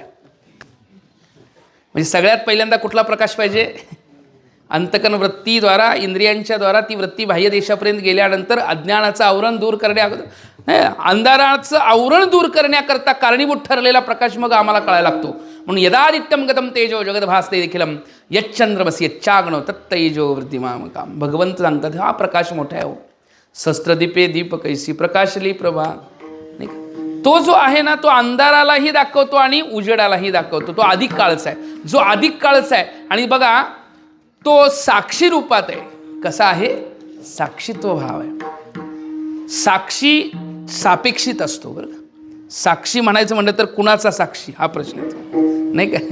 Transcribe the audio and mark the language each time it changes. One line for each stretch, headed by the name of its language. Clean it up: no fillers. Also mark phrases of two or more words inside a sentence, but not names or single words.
Marathi: म्हणजे सगळ्यात पहिल्यांदा कुठला प्रकाश पाहिजे? अंतकन वृत्तीद्वारा, इंद्रियांच्या द्वारा ती वृत्ती बाह्य देशापर्यंत गेल्यानंतर अज्ञानाचं आवरण दूर अंधाराचं आवरण दूर करण्याकरता कारणीभूत ठरलेला प्रकाश मग आम्हाला कळायला लागतो.
Sanskrit: म्हणून यदादित्यम गतम तेजो जगद भासते देखीलम यच्चंद्रमसी यच्चाग्नो तत्तेजो वृद्धिमामकाम.
Marathi: भगवंत सांगतात हा प्रकाश मोठा आहे हो. शस्त्रदीपे दीप कैसी प्रकाशली प्रभा. नाही का? तो जो आहे ना तो अंधारालाही दाखवतो आणि उजेडालाही दाखवतो. तो अधिक काळचा आहे. जो अधिक काळचा आहे आणि बघा तो साक्षी रूपात आहे. कसा आहे? साक्षीत्व भाव आहे. साक्षी सापेक्षित असतो बरं का. साक्षी म्हणायचं म्हटलं तर कुणाचा साक्षी हा प्रश्न येतो नाही का.